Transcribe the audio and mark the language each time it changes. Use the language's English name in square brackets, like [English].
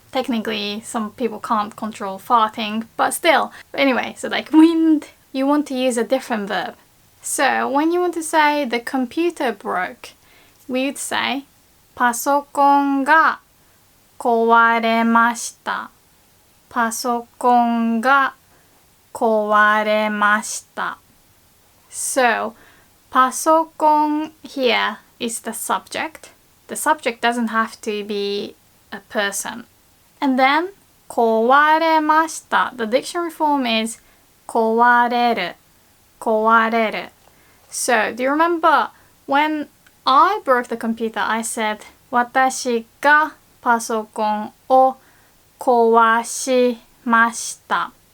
[English] Technically, some people can't control farting, but still. Anyway, so like wind, you want to use a different verb. So when you want to say the computer broke, we would say [Japanese] パソコンが壊れました。パソコンが壊れました。 [English] So パソコン here is the subject. The subject doesn't have to be a person. And then 壊れました. The dictionary form is 壊れる。 [Japanese] 壊れる. [English] So, do you remember when I broke the computer, I said [Japanese] 私がパソコンを壊しました.